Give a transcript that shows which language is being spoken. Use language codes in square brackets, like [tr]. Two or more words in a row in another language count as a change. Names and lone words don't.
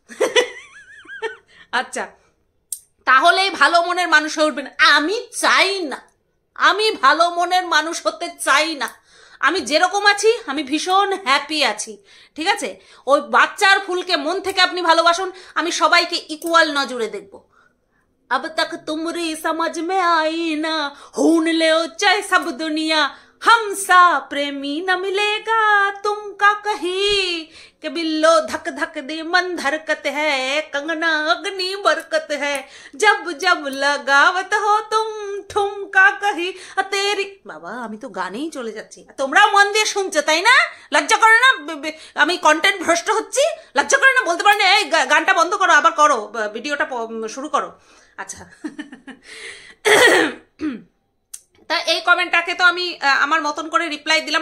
[bn] আচ্ছা, তাহলেই ভালো মনের মানুষ হয়ে উঠবেন। আমি চাই না, আমি ভালো মনের মানুষ হতে চাই না। আমি যেরকম আছি আমি ভীষণ হ্যাপি আছি। ঠিক আছে, ওই বাচ্চার ফুলকে মন থেকে আপনি ভালোবাসুন, আমি সবাইকে ইকুয়াল নজরে দেখব। [hi] अब तक तुमरी समझ में आई ना, ढूंढ ले चाहे सब दुनिया, हम सा प्रेमी न मिलेगा तुमका कहीं, के बिल्लो धक धक दे मन धरकत है, कंगना अग्नि बरकत है, जब जब लगावत हो तुम ठुमका कहीं तेरी। [bn] বাবা, আমি তো গানেই চলে যাচ্ছি, তোমরাও মন দিয়ে শুনছো তাই না? লজ্জা করে না? আমি কন্টেন্ট ভ্রষ্ট হচ্ছি, লজ্জা করে না? বলতে পারে না এই গানটা বন্ধ করো, আবার করো, ভিডিওটা শুরু করো। আচ্ছা, তা এই কমেন্টটাকে তো আমি আমার মতন করে রিপ্লাই দিলাম।